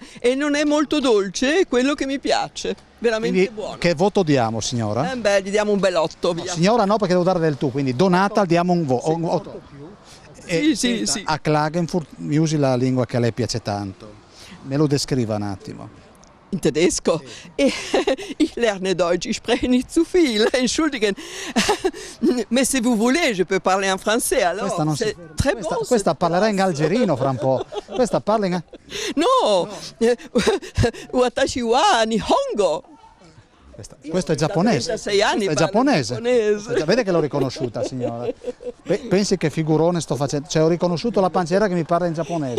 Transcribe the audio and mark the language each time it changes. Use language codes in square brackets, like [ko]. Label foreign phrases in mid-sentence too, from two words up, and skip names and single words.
[it] E non è molto dolce, è quello che mi piace, veramente quindi, buono. Che voto diamo, signora? Gli diamo un bel 8, via. No, signora no, perché devo dare del tu, quindi Donata diamo un voto. Sì. A Klagenfurt mi usi la lingua che a lei piace tanto. Me lo descriva un attimo. In tedesco. [de] Ich lerne Deutsch, ich spreche nicht zu viel, entschuldigen. [fr] Mais si vous voulez, je peux parler en français, alors c'est très bon. [it] Questa parlerà in algerino fra un po'. Questa parla in... [ja] No! Watashi wa Nihongo. [it] Questo è giapponese. 36 anni è giapponese. Vede che l'ho riconosciuta, signora. Pensi che figurone sto facendo. Cioè, ho riconosciuto la pancera che mi parla in giapponese.